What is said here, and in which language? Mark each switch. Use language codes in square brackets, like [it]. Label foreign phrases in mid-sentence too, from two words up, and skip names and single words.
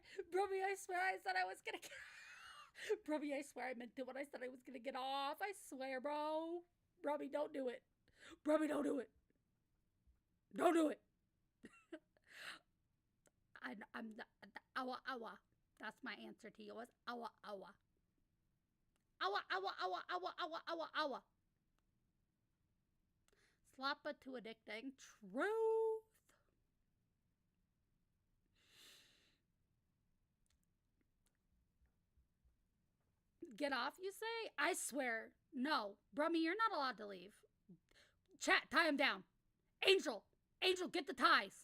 [en] Brummy, I swear I said I was gonna get... Brummy, I swear I meant it when I said I was gonna get off. I swear, bro. Brummy, don't do it. Brummy, don't do it. Don't do it. I'm awa awa. That's my answer to yours. Awa awa. Awa awa awa awa awa awa awa. Slappa too addicting. Truth. Get off, you say? I swear. No. Brummy, you're not allowed to leave. Chat, tie him down. Angel, get the ties.